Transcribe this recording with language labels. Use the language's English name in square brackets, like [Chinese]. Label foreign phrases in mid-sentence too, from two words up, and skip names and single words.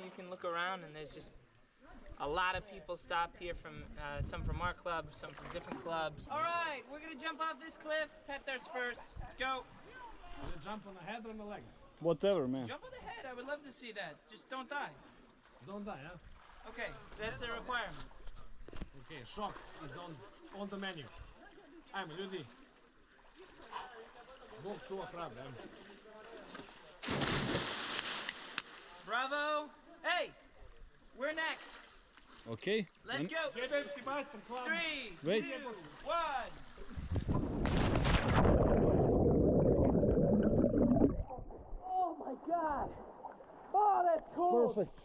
[English] You can look around and there's just a lot of people stopped here from some from our club, some from different clubs. All right, we're gonna jump off this cliff. Petar's first. Go. Jump on the head or on the leg? Whatever, man. Jump on the head. I would love to see that. Just don't die. Don't die, huh? Okay, that's a requirement. Okay, shock is on the menu. [Croatian] Ajmo, ljudi. Bog čuva pravde, ajmo. Bravo. [English] Hey, we're next. Okay. Let's go. 3, 2, Wait. 1. Oh my God. Oh, that's cool. Perfect.